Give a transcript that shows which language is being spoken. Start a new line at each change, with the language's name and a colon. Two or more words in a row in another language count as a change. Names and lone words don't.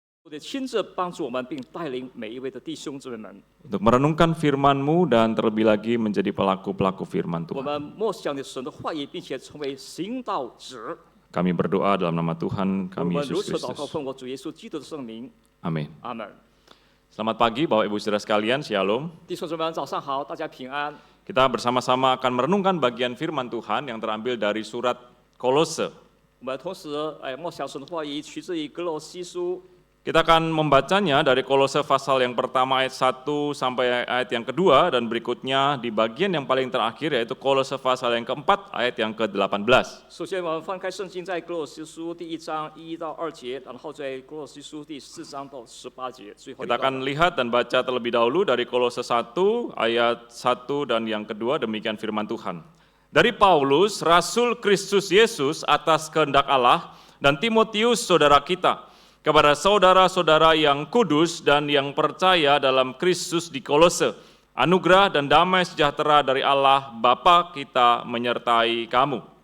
Chinese: 得亲自帮助我们，并带领每一位的弟兄姊妹们。
Indonesian: untuk merenungkan firman-Mu dan terlebih lagi menjadi pelaku-pelaku firman
Chinese: 我
Indonesian: Tuhan.
Chinese: 们默想你神的话语，并且成为行道者。
Indonesian: Kami berdoa dalam nama Tuhan
Chinese: 我
Indonesian: kami
Chinese: 们如
Indonesian: Yesus
Chinese: 此祷告，
Indonesian: Kristus.
Chinese: 奉我主耶稣基督的圣名，
Indonesian: Amin.
Chinese: 阿门。
Indonesian: Selamat pagi Bapak Ibu Saudara sekalian, Shalom.
Chinese: 弟兄姊妹们，早上好，大家平安。
Indonesian: Kita bersama-sama akan merenungkan bagian firman Tuhan yang terambil dari surat Kolose.
Chinese: 我们同时默想神的话语，取自于格罗西书。
Indonesian: Kita akan membacanya dari Kolose pasal yang pertama ayat 1 sampai ayat yang kedua dan berikutnya di bagian yang paling terakhir yaitu Kolose pasal yang keempat ayat yang ke-18.
Chinese: 首先，我们翻开圣经，在格罗西书第1章1到2节，然后在格罗西书第4章到18节，最后一
Indonesian: Kita
Chinese: 段。
Indonesian: akan lihat dan baca terlebih dahulu dari Kolose 1 ayat 1 dan yang kedua demikian firman Tuhan. Dari Paulus, Rasul Kristus Yesus atas kehendak Allah dan Timotius saudara kita, kepada saudara-saudara yang kudus dan yang percaya dalam Kristus di Kolose, anugerah dan damai sejahtera dari Allah Bapa kita menyertai kamu.